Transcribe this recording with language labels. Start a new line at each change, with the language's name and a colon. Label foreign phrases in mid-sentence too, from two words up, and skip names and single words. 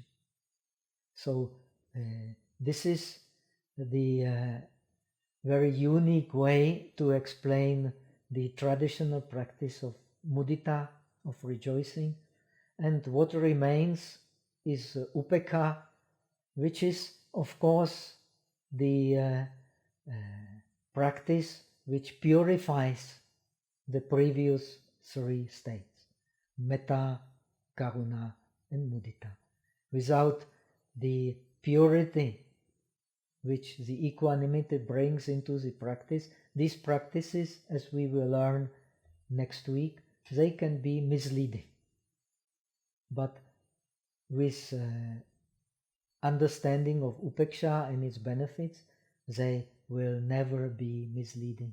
English: So this is the very unique way to explain the traditional practice of mudita, of rejoicing. And what remains is upekkha, which is of course the practice which purifies the previous three states, metta, karuna and mudita. Without the purity which the equanimity brings into the practice, these practices, as we will learn next week, they can be misleading. But with understanding of upekkha and its benefits, they will never be misleading.